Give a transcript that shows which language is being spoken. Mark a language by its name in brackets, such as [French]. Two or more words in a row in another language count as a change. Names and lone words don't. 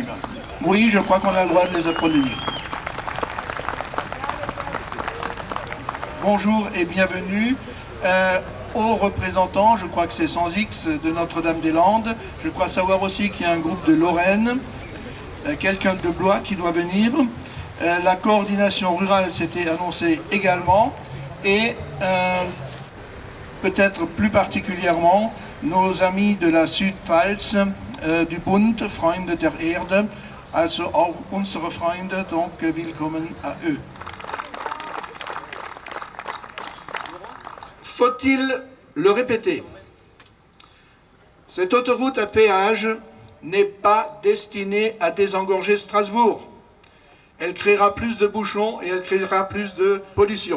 [French] Oui, je crois qu'on a le droit de les applaudir. Bonjour et bienvenue aux représentants, je crois que c'est sans X, de Notre-Dame-des-Landes. Je crois savoir aussi qu'il y a un groupe de Lorraine, quelqu'un de Blois qui doit venir. La coordination rurale s'était annoncée également. Et peut-être plus particulièrement nos amis de la Südpfalz, du Bund, [German] Freunde der Erde, also auch unsere Freunde, [French] donc willkommen à eux. Faut-il le répéter? Cette autoroute à péage n'est pas destinée à désengorger Strasbourg. Elle créera plus de bouchons et elle créera plus de pollution.